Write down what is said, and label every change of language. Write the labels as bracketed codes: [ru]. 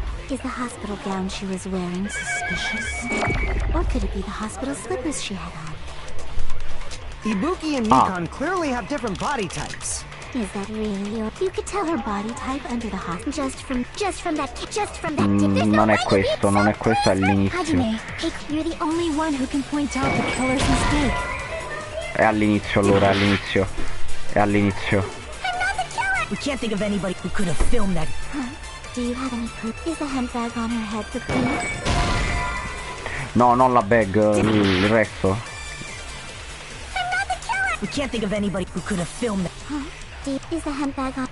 [en] Is the hospital gown she was wearing suspicious? Or could it be the hospital slippers she had on? Ibuki and Mikan clearly have different body types. Is that really you? You could tell her body type under the hospital just from that [it] Non è questo, non è questo all'inizio. [en] Hajime, hey, you're the only one who can point out the killer's mistake. [it] È all'inizio allora, è all'inizio. È all'inizio. [en] We can't think of anybody who could have filmed that. Do you have any proof? Is the handbag on her head the proof? [it] No, non la bag, il resto. [en] We can't think of anybody who could have filmed that. Is the handbag on?